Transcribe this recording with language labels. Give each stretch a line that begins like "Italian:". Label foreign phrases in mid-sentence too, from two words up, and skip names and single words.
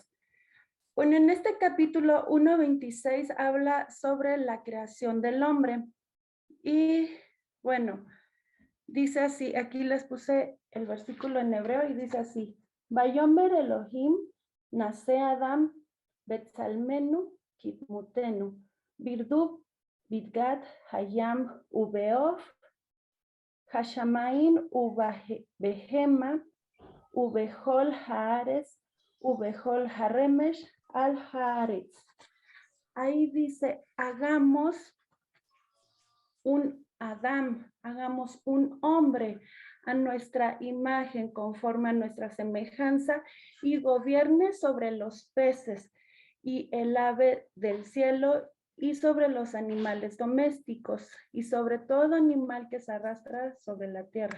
Spanish: Bueno, en este capítulo 1:26 habla sobre la creación del hombre. Y bueno, dice así, aquí les puse el versículo en hebreo y dice así:
Hebrew: ויאמר אלהים נעשה אדם בצלמנו כדמותנו וירדו בדגת הים ובעוף השמים ובבהמה ובכל הארץ ובכל הרמש על הארץ.
Spanish: Ahí dice, hagamos un Adán, hagamos un hombre a nuestra imagen, conforme a nuestra semejanza, y gobierne sobre los peces y el ave del cielo y sobre los animales domésticos y sobre todo animal que se arrastra sobre la tierra.